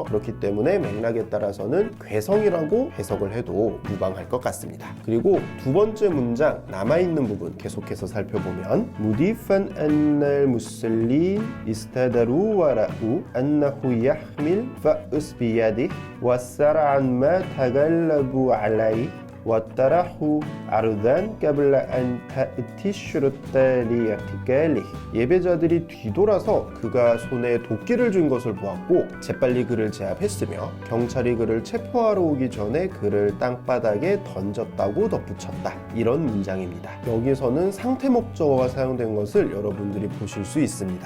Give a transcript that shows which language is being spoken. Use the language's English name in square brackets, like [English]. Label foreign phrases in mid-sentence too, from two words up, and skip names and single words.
[Korean] 그렇기 때문에 맥락에 따라서는 괴성이라고 해석을 해도 무방할 것 같습니다. 그리고 두 번째 문장 남아있는 부분 계속해서 살펴보면 [Arabic] مضيفا أن المصلين استداروا ورأوا أنه يحمل فأسا بيده وسرعان ما تغلبوا عليه وَطَرَحُ عَرْضًا قَبْلَ أَنْ تَأْتِي الشُّرُطَ لِاعْتِقَالِهِ. [Korean] 예배자들이 뒤돌아서 그가 손에 도끼를 쥔 것을 보았고 재빨리 그를 제압했으며 경찰이 그를 체포하러 오기 전에 그를 땅바닥에 던졌다고 덧붙였다. 이런 문장입니다. 여기서는 상태 목적어가 사용된 것을 여러분들이 보실 수 있습니다.